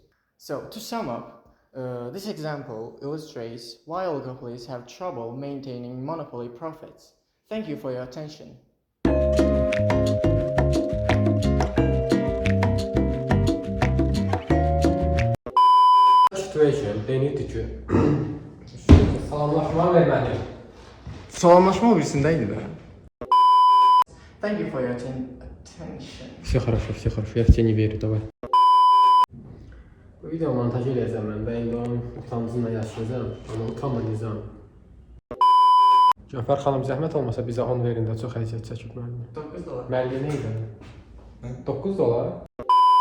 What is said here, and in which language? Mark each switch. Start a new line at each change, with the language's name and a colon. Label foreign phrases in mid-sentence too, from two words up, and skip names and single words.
English: So, to sum up, this example illustrates why oligopolies have trouble maintaining monopoly profits. Thank you for your attention. Situation, they need to choose.
Azerbaijani: Salamlaşma vermədim. Salamlaşma birisindeydi de.
English: Thank you for your attention.
Russian: Все хорошо, я в тебя не верю, давай.
Azerbaijani: Bu video montaj edəcəm mən, və indi onun utancıyla yaşayacağım, amma utanma Nizam. Cəfər xanım zəhmət olmasa bizə 10 verin də çox əziyyət çəkib müəllimə. 9 dolar. Müəllimə idi. 9 dolar?